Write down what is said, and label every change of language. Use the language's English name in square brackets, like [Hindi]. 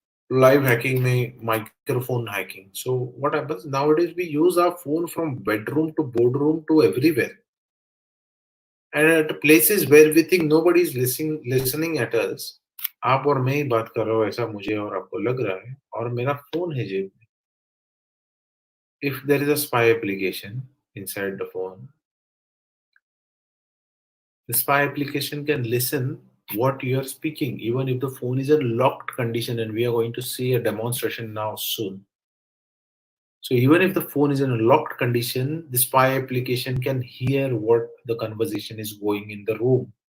[English] Live hacking may microphone hacking. So what happens nowadays? We use our phone from bedroom to boardroom to everywhere, and at places where we think nobody is listening at us. [Hindi] आप और मैं ही बात कर रहा हूँ ऐसा मुझे और आपको लग रहा है और मेरा फोन है जेब में. [English] If there is a spy application inside the phone, the spy application can listen what you are speaking, even if the phone is in locked condition, and we are going to see a demonstration now soon. So even if the phone is in a locked condition, the spy application can hear what the conversation is going in the room.